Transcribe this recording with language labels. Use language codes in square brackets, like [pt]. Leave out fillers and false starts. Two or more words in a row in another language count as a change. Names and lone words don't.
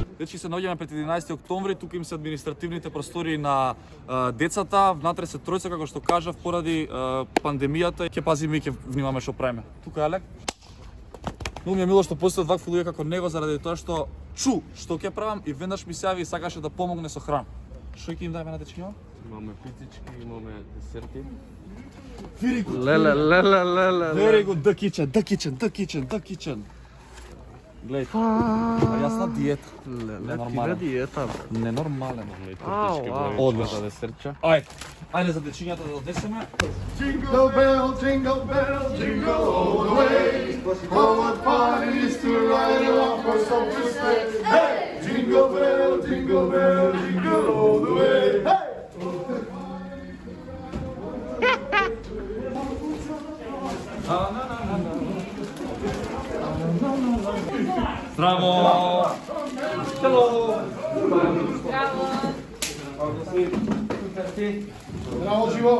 [mk] Значи се наоѓаме пред 11 октомври, тука им се административните простори на децата, внатре се тројца како што кажав поради пандемијата. Ќе пазиме и ќе внимаваме што правиме. Тука е Алек. Многу ми е мило што постојат вакви луѓе како него заради тоа што чу што ќе правам и веднаш ми се јави и сакаше да помогне со храна. Што ќе им дајме на дечкиња? Имаме пицички, имаме десерти. [en] Very good. [mk] Леле. [en] Very good. The kitchen. [mk] Гледај. А јас на диета. Леле, диета, бе. Ненормален. Одлично. За десерча. Ајде за дечињата да однесеме. [en] Jingle bell, jingle bell, jingle all the way. Oh, what fun it is to ride along for some to stay. Hey! Jingle bell, jingle all the way. Hey! [mk] Здраво! [en] Hello! [mk] Здраво! Здраво, живо!